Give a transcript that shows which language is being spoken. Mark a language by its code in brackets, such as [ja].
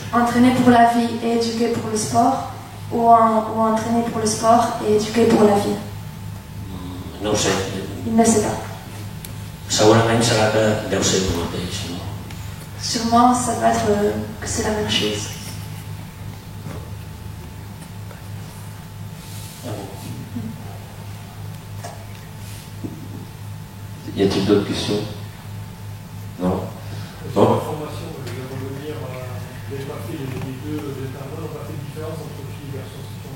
[fr] Entraîner pour la vie et éduquer pour le sport, ou entraîner pour le sport et éduquer pour la vie? [ca] No ho sé. [fr] Il ne sait pas. [ca] Segurament serà que deu ser el mateix. No? [fr] Sûrement, ça va être que c'est la même chose. Y a-t-il d'autres questions? Non? Sur la formation, je vais revenir à les deux intervenants n'ont pas fait de différence entre filles et garçons.